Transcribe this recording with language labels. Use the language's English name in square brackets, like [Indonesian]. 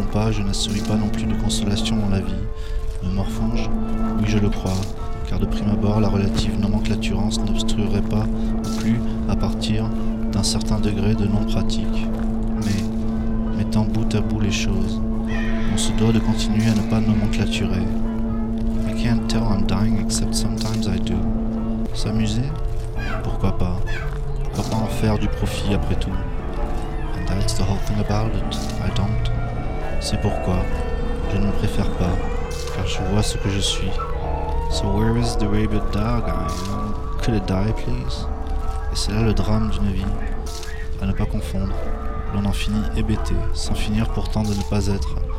[French] Je ne souris pas non plus de consolation dans la vie. Me morfonge ? Oui, je le crois, car de prime abord, la relative nomenclaturance n'obstruerait pas plus à partir d'un certain degré de non-pratique. Mais, mettant bout à bout les choses, on se doit de continuer à ne pas nomenclaturer. [English] I can't tell I'm dying except sometimes I do. [French] S'amuser? Pourquoi pas? Pourquoi en faire du profit après tout? [English] And that's the whole thing about it, I don't. [French] C'est pourquoi je ne me préfère pas, car je vois ce que je suis. [English] So where is the rabid dog? Could it die, please? [French] Et c'est là le drame d'une vie, à ne pas confondre. L'on en finit hébété, sans finir pourtant de ne pas être.